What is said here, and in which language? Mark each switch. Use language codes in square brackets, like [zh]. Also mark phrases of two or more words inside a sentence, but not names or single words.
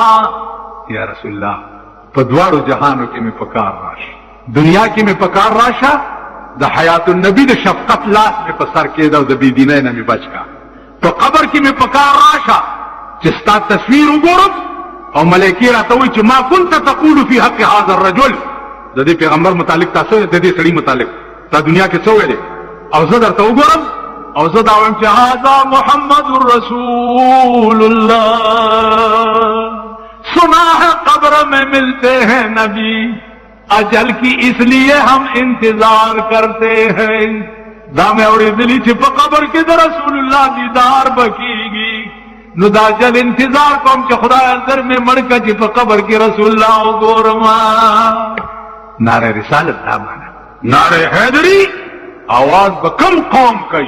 [ar] یا رسول الله [ps] په دواړو جهانو کې مې پکار راشه، دنیا کې مې پکار راشه، د حیات النبی د شفقت لاس مې په سر کېده او د بېدینۍ نه مې بچ کا. په قبر کې مې پکار راشه چې ستا تصویر وګورم او ملائکې راته وایي چې [ar] ما كنت تقول فی حق هذا الرجل. [ps] د دې پیغمبر متعلق تاسو د دې سړي متعلق تا دنیا کې څه ویلې او زه درته وګورم او زه دا وایم چې [ar] هذا محمد رسول الله [ur] سنا ہے قبر میں ملتے ہیں نبی اجل کی اس لیے ہم انتظار کرتے ہیں. [ps] دا مې اورېدلي چې په قبر کې د رسول الله دیدار به کېږي نو دا جل انتظار کوم چې خدای اندر مې مړ کړه چې په قبر کې رسول الله وګورم. نعره رسالت دا معنا. نعره حیدری आवाज به کم قوم کوي.